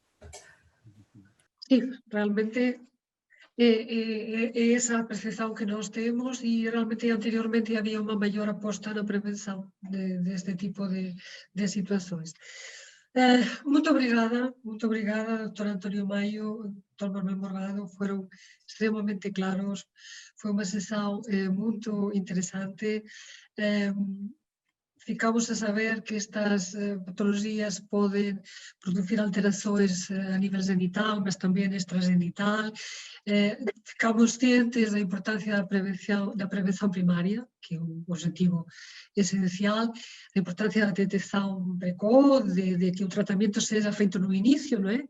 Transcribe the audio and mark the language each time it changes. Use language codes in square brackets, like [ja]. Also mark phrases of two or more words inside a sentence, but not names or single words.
[pt] Sim, realmente é essa a percepção que nós temos e realmente anteriormente havia uma maior aposta na prevenção deste tipo de situações. Muito obrigada, Dr. António Maio, Dr. Manuel Morgado, foram extremamente claros, foi uma sessão muito interessante. Ficamos a saber que estas patologias [gl] poden producir [pt] alterações a nivel genital, mas tamén extragenital. Ficamos cientes [gl] da importancia da prevención primaria, que é un objetivo esencial, da importancia da detección precoz, de que o [pt] tratamento seja feito [gl] no inicio, non é?